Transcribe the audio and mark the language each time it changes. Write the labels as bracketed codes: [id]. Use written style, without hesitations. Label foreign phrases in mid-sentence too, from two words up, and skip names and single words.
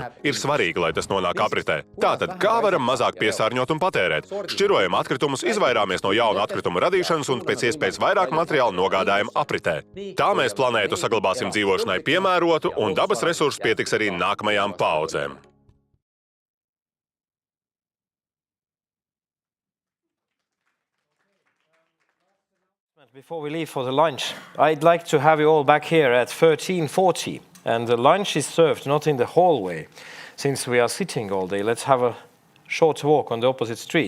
[lv] Ir svarīgi, lai tas nonāk apritē. Tātad, kā varam mazāk piesārņot un patērēt? Šķirojam atkritumus, izvairāmies no jaunu atkritumu radīšanas un pēc iespējas vairāk materiālu nogādājam apritē. Tā mēs planētu saglabāsim dzīvošanai piemērotu un dabas resursu pietiks arī nākamajām paaudzēm. [en] Before we leave for the lunch, I'd like to have you all back here at 13:40. And the lunch is served not in the hallway. Since we are sitting all day, let's have a short walk on the opposite street.